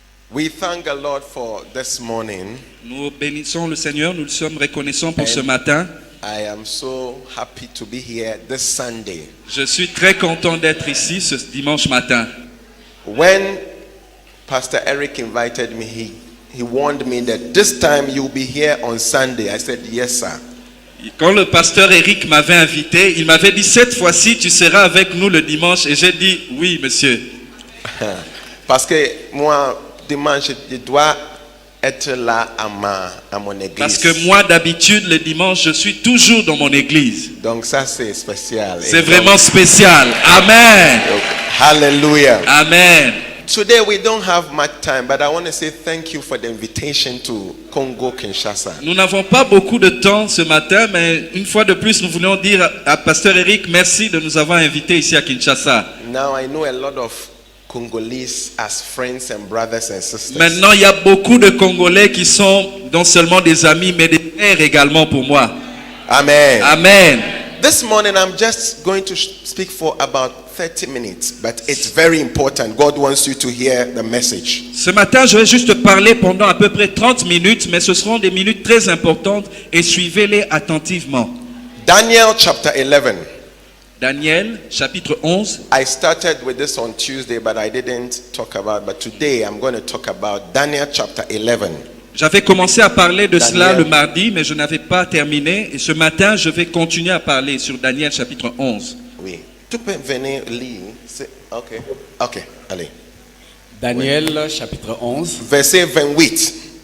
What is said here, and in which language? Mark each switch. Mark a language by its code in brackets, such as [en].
[en] We thank the Lord for this morning. [fr] Nous bénissons le Seigneur, nous le sommes reconnaissants pour ce matin. [en] I am so happy to be here this Sunday. [fr] Je suis très content d'être ici ce dimanche matin. [en] When Pastor Eric invited me, he warned me that this time you'll be here on Sunday. I said, yes, sir. [fr] Quand le pasteur Eric m'avait invité, il m'avait dit cette fois-ci tu seras avec nous le dimanche et j'ai dit oui monsieur. Parce que moi dimanche je dois être là à mon église. Parce que moi d'habitude le dimanche je suis toujours dans mon église. Donc ça c'est spécial. C'est vraiment spécial. Amen. Hallelujah. Amen. [en] Today we don't have much time, but I want to say thank you for the invitation to Congo Kinshasa. [fr] Nous n'avons pas beaucoup de temps ce matin, mais une fois de plus, nous voulons dire à Pasteur Eric, merci de nous avoir invités ici à Kinshasa. [en] Now I know a lot of Congolese as friends and brothers and sisters. [fr] Maintenant, il y a beaucoup de Congolais qui sont non seulement des amis, mais des frères également pour moi. Amen. Amen. [en] This morning I'm just going to speak for about 30 minutes, but it's very important. God wants you to hear the message. [fr] Ce matin, je vais juste parler pendant à peu près 30 minutes, mais ce seront des minutes très importantes et suivez-les attentivement. [en] Daniel chapter 11. [fr] Daniel, chapitre 11. [en] I started with this on Tuesday, but I didn't talk about. But today I'm going to talk about Daniel chapter 11. [fr] J'avais commencé à parler de Daniel. cela le mardi, mais je n'avais pas terminé. Et ce matin, je vais continuer à parler sur Daniel, chapitre 11. Oui. Tu peux venir lire. Ok. Ok. Allez. Daniel, chapitre 11. Verset 28.